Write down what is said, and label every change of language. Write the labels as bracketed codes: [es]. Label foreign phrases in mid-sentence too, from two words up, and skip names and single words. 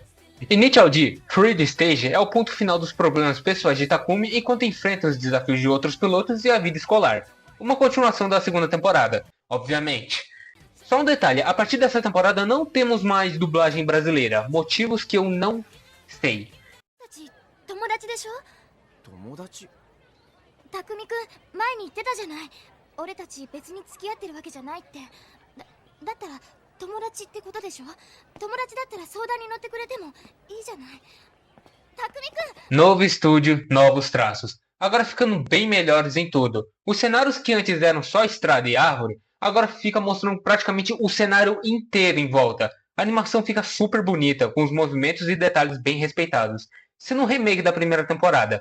[pt] Initial D, Third Stage, é o ponto final dos problemas pessoais de Takumi enquanto enfrenta os desafios de outros pilotos e a vida escolar. Uma continuação da segunda temporada, obviamente. Só um detalhe, a partir dessa temporada não temos mais dublagem brasileira, motivos que eu não sei. [ja] たくみくん前に言ってたじゃない。俺たち別に付き合ってるわけじゃないって。だったら友達ってことでしょ。友達だったら相談に乗ってくれてもいいじゃない。たくみくん。 [pt] Novo estúdio, novos traços. Agora ficando bem melhores em tudo. Os cenários que antes eram só estrada e árvore, agora fica mostrando praticamente o cenário inteiro em volta. A animação fica super bonita, com os movimentos e detalhes bem respeitados, sendo um remake da primeira temporada.